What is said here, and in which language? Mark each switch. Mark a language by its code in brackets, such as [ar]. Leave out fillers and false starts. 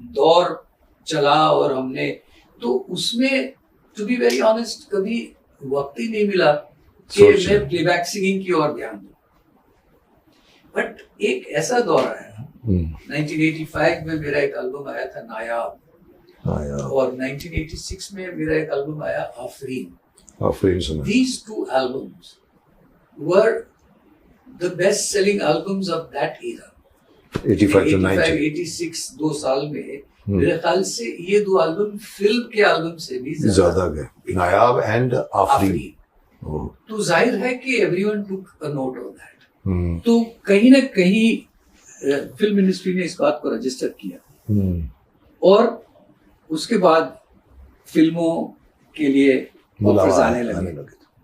[hi] दौर चला, और हमने तो उसमें [en] to be very honest [hi] कभी वक्त ही नहीं मिला कि मैं प्लेबैक सिंगिंग की ओर ध्यान दूं। बट एक ऐसा दौर आया 1985 में, मेरा एक एल्बम आया था नायाब, और 1986 में मेरा एक एल्बम आया Afreen. [en] These two albums were the best selling albums of that era. 85 to 90. [hi] 86 2 साल में मेरे ख्याल से ये दो एल्बम फिल्म के एल्बम से भी ज्यादा गए, नायाब एंड आफरीन। तो जाहिर है कि [en] Everyone took a note of that. [hi] तो कहीं ना कहीं फिल्म मिनिस्ट्री ने इस बात को रजिस्टर किया, और उसके बाद फिल्मों के लिए ऑफर्स आने लगे।